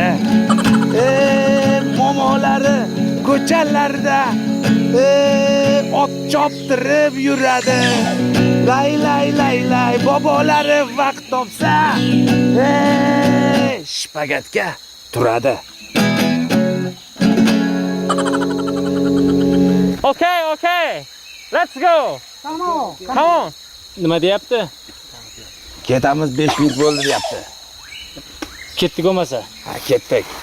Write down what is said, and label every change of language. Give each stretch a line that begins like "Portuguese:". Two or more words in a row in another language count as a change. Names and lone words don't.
Uzbek: Ey, momolari ko'chalarda ot choptirib yuradi. Lay, bobolari vaqt topsa shpagatga turadi.
English: Okay. Let's go. Come on.
Uzbek: Nima deyapti? Ketamiz 5 minut bo'ldi deyapti. Ketdik bo'lmasa. Ha, ketdik.